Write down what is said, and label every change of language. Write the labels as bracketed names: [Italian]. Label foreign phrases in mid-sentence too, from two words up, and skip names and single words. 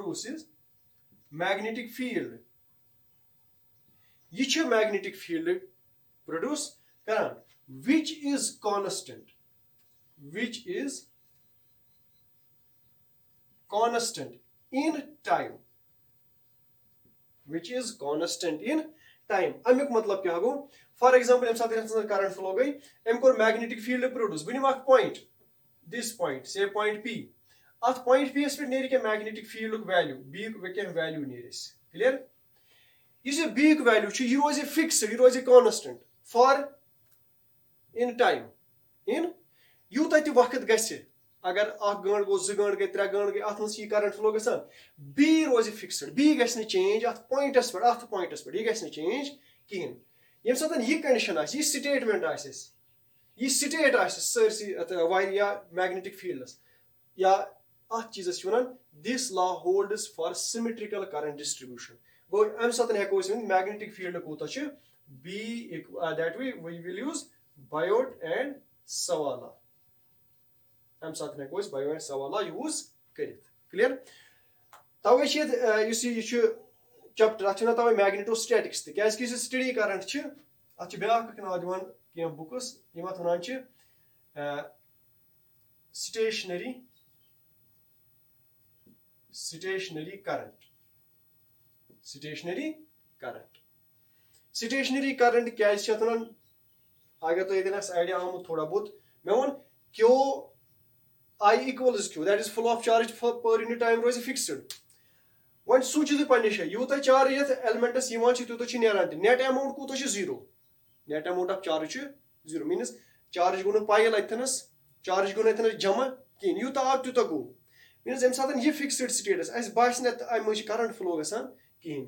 [English] Ye magnetic field produce karan, which is constant in time, which is constant in time. [Kashmiri] अमिक मतलब क्या गो? [English] For example, [Kashmiri] यम साथ [English] current flow [Kashmiri] गई, एम कोर [English] magnetic field produce. [Kashmiri] बनिम अख point, [English] this point, say point P. [Kashmiri] अथ point P पे नेरि के [English] magnetic field value, [Kashmiri] B के value नेरिस. Clear? [English] This is B value, [Kashmiri] ये रोज़े fixed, ये रोज़े [English] constant for in time. [Kashmiri] In यूत अति वक्त गसे, अगर अख गंट गो, 2 गंट गए, 3 गंट गए, अथ मज [English] current flow [Kashmiri] गसान, B रोज़े fixed, B गस न change अथ pointस पे, ये गस न change कहीं. यम साथ ये कंडीशन आस, ये स्टेटमेंट आस, ये स्टेट आस सरसी वारिया [English] magnetic fields [Kashmiri] या अथ चीज़स वनान, [English] this law holds for symmetrical current distribution. [Kashmiri] गो अम साथ हेको [English] magnetic field [Kashmiri] कूता B, [English] that way we will use Biot and savart. [Kashmiri] हम साथ हेको Biot and savart यूज करित. क्लियर? तवे ये चैप्टर अत तवे मैग्नेटोस्टैटिक्स त क्या स्टडी करंट अत ब्याक नाव दिवान कह बुक्स यम अत वनान [English] stationary current [Kashmiri] क्या वनान, अगर तुम ये आइडिया आमुत थोड़ा बहुत मे वो क्यू [English] I equals Q, that is flow of charge per unit time [Kashmiri] रोज फिक्स्ड. वन सूचि तुम पे जाए यूत चार्ज ये एलिमेंटस तूत नेरान, [English] net amount [Kashmiri] कूत 0, [English] net amount of charge [Kashmiri] 0 मीनस चार्ज गो पायल अथनस, चार्ज गो अथनस जमा कहीं, यूत आव तूत गो मीनस अम साथ यह फिक्स्ड स्टेटस अस बास अम [English] current flow [Kashmiri] गसान कहीं.